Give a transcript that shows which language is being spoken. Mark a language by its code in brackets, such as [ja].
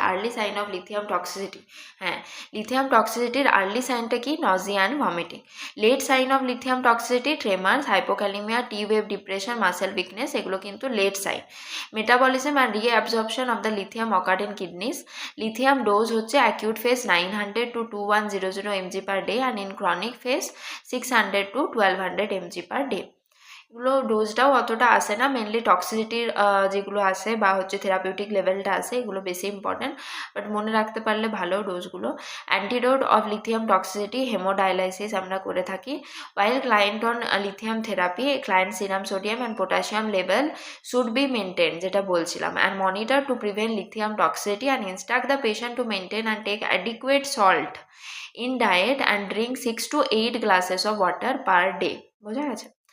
[en] Early sign of lithium toxicity, হ্যাঁ, lithium টক্সিসিটির early সাইনটা কি, nausea and vomiting. Late sign of lithium toxicity, tremors, hypokalaemia, T wave depression, muscle weakness, এগুলো কিন্তু late sign. Metabolism and reabsorption of the lithium occur in kidneys. Lithium dose হচ্ছে acute phase 900 to 2100 mg per day and in chronic phase 600 to 1200 mg per day. [bn] এগুলো ডোজটাও অতটা আসে না, mainly টক্সিসিটির যেগুলো আসে বা হচ্ছে থেরাপিউটিক লেভেলটা আসে, এগুলো বেশি ইম্পর্টেন্ট, বাট মনে রাখতে পারলে ভালো ডোজগুলো। [en] antidote of lithium toxicity, haemodialysis [bn] আমরা করে থাকি। [en] while client on lithium therapy, client serum sodium and potassium level should be maintain, [bn] যেটা বলছিলাম, [en] And monitor to prevent lithium toxicity and instruct the patient to maintain and take adequate salt in diet and drink 6 to 8 glasses of water per day. [bn] বোঝা গেছে।